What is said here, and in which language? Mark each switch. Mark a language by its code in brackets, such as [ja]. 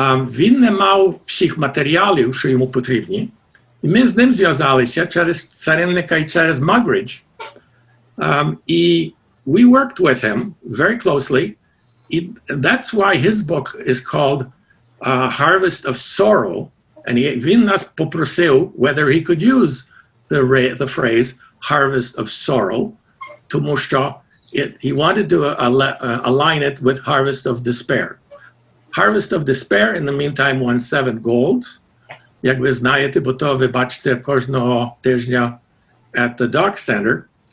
[uk] Він не мав всіх матеріалів, що йому потрібні, і ми з ним зв'язалися через царинника і через Muggeridge. І [en] we worked with him very closely, That's why his book is called Harvest of Sorrow. And [uk] він нас попросив [en] whether he could use the phrase Harvest of Sorrow, [uk] тому що [en] he wanted to align it with Harvest of Despair. Harvest of Despair, in the meantime, won 7 golds. [uk] Як ви знаєте, бо то ви бачите кожного тижня [en] at the Doc Center.